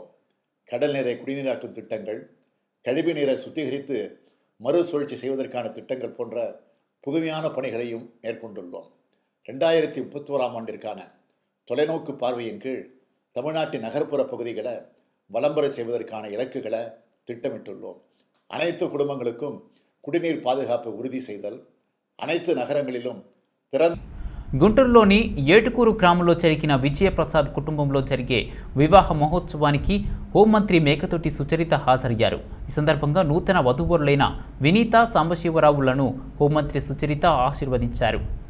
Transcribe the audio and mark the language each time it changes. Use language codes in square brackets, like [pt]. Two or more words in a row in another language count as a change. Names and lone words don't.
[ta] கடல் நீரை குடிநீராக்கும் திட்டங்கள், கழிவு நீரை சுத்திகரித்து மறுசுழற்சி செய்வதற்கான திட்டங்கள் போன்ற புதுமையான பணிகளையும் மேற்கொண்டுள்ளோம். 2031ஆம் ஆண்டிற்கான தொலைநோக்கு பார்வையின் கீழ் தமிழ்நாட்டின் நகர்ப்புற பகுதிகளை வளம்பெற செய்வதற்கான இலக்குகளை திட்டமிட்டுள்ளோம். அனைத்து குடும்பங்களுக்கும் குடிநீர் பாதுகாப்பை ఉறுதி செய்தல், అனைத்து నగరங்களிலும் [te] గుంటూరులోని ఏటుకూరు గ్రామంలో జరిగిన విజయప్రసాద్ కుటుంబంలో జరిగే వివాహ మహోత్సవానికి హోంమంత్రి మేకతోటి సుచరిత హాజరయ్యారు. ఈ సందర్భంగా నూతన వధూవరులైన వినీత, సాంబశివరావులను హోంమంత్రి సుచరిత ఆశీర్వదించారు.